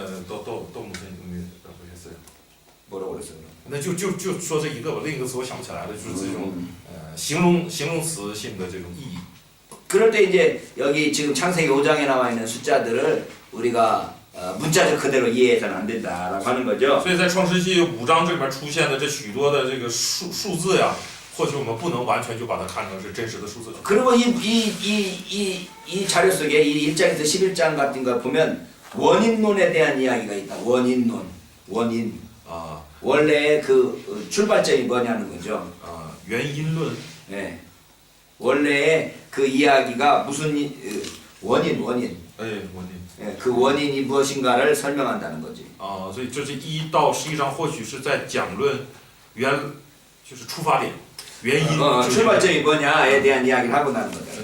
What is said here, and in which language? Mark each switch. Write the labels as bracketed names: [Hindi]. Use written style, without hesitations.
[Korean] 또 무슨 의미라고 했어요? 뭐라고 그랬어요? [Chinese] 那就说这一个吧，另一个词我想不起来了，就是这种形容词性的这种意义。 [Korean] 그럴 때 이제 여기 지금 창세기 5장에 나와 있는 숫자들을 우리가 문자적 그대로 이해해서는 안 된다라고 하는 거죠. [Chinese] 所以在创世纪5章这里面出现的这许多的这个数字呀，或许我们不能完全就把它看成是真实的数字。 [Korean] 그리고 이 자료 속에 이 1장에서 11장 같은 거 보면 원인론에 대한 이야기가 있다. 원인론, 원인. 원래 그 출발점이 뭐냐는 거죠. [Chinese] 原因论。 [Korean] 네. 원래의 그 이야기가 무슨 원인. 哎，원인。 네, 그 원인이 무엇인가를 설명한다는 거지. [Chinese] 所以这是1到11章，或许是在讲论就是出发点，原因。 [Korean] 출발점이 뭐냐에 대한 이야기를 하고 나는 거죠.